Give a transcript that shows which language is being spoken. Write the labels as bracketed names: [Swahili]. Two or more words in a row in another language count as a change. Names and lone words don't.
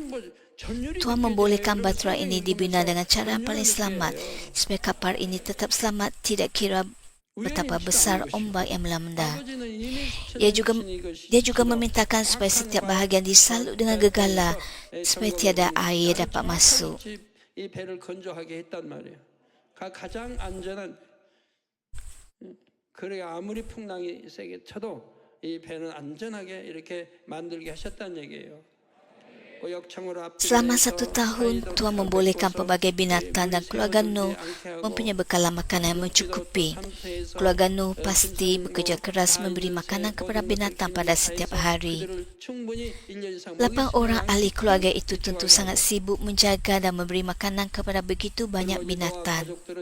[Malay] Tuhan membolehkan Batra ini dibina dengan cara yang paling selamat, supaya kapal ini tetap selamat, tidak kira betapa besar ombak yang melanda. Dia juga memintakan supaya setiap bahagian disalut dengan gegala supaya tiada air dapat masuk. [Korean] 그래야 아무리 풍랑이 세게 쳐도 이 배는 안전하게 이렇게 만들게 하셨다는 얘기예요. [Malay] Selama 1 tahun, Tuhan membolehkan pelbagai binatang dan keluarga Nuh mempunyai bekalan makanan yang mencukupi. Keluarga Nuh pasti bekerja keras memberi makanan kepada binatang pada setiap hari. 8 orang ahli keluarga itu tentu sangat sibuk menjaga dan memberi makanan kepada begitu banyak binatang.